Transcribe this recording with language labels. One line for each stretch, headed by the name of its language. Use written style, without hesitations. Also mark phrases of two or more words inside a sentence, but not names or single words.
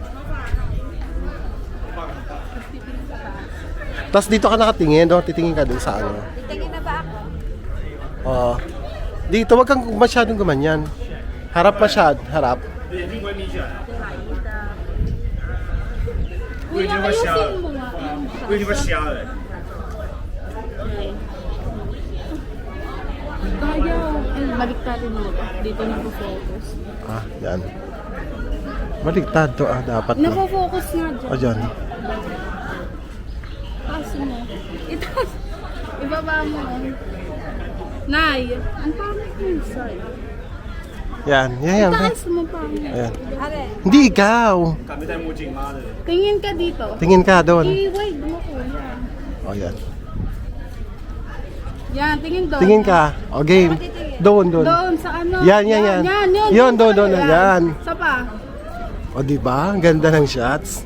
Filipino: Tapos dito ka nakatingin, no? Titingin ka dun sa ano. Titingin na ba ako? Oo. Dito, wag kang masyadong gumanyan. Harap masyad, harap. Kuya, ayusin mo nga.
Chinese: 为什么瞎了？
Filipino: Ayaw. Balik tayo mo. Dito nagpo-focus. Ah, yan. Baligtad to ah, dapat no. Nagpo-focus nga dyan. O dyan. Taas mo. Itaas. Ibaba mo. Nay, ang pangit mo sa'yo. Yan, yan. Itaas mo pa. Ayan. Are, Hindi ikaw.
Chinese: 敢没戴墨镜，妈的！
Filipino: Tingin ka dito. Tingin ka doon. I-wide mo ko. Yan. O yan. Yan, tingin doon. Tingin ka. O game. Doon, doon. Doon sa ano. Yan. Yan, Yun, doon. Yan. Sa pa. O diba? Ang ganda ng shots.